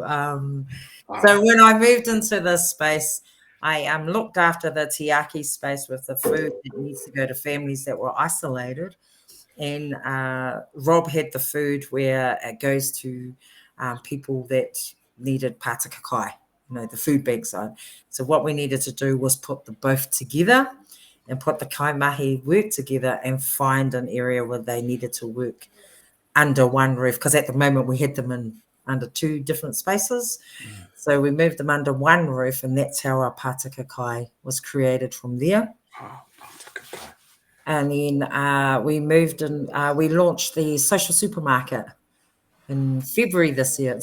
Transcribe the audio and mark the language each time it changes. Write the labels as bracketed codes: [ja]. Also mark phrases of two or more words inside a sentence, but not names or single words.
[en] So when I moved into this space, I looked after the tiaki space with the food that needs to go to families that were isolated. And Rob had the food where it goes to people that needed Pātaka Kai, the food bank side. So what we needed to do was put the both together and put the [mi] kai mahi [en] work together and find an area where they needed to work under one roof. Because at the moment we had them under 2 different spaces. So we moved them under one roof, and that's how our Pātaka Kai was created from there. And then we moved and we launched the social supermarket in February this year.